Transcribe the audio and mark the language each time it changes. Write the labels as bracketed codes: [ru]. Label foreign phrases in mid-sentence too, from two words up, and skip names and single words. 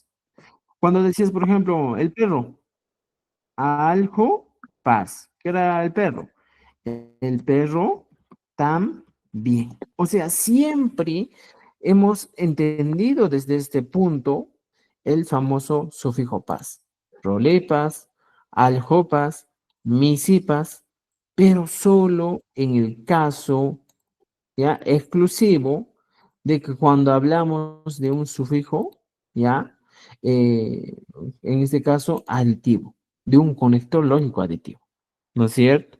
[es] Cuando decías, por ejemplo, el perro, algo paz. ¿Qué era el perro? El perro también. O sea, siempre hemos entendido desde este punto el famoso sufijo pas. [qu] Rolepas, aljopas, misipas, [es] pero solo en el caso ya exclusivo de que cuando hablamos de un sufijo, ya, Eh, en este caso, aditivo, de un conector lógico aditivo, ¿no es cierto?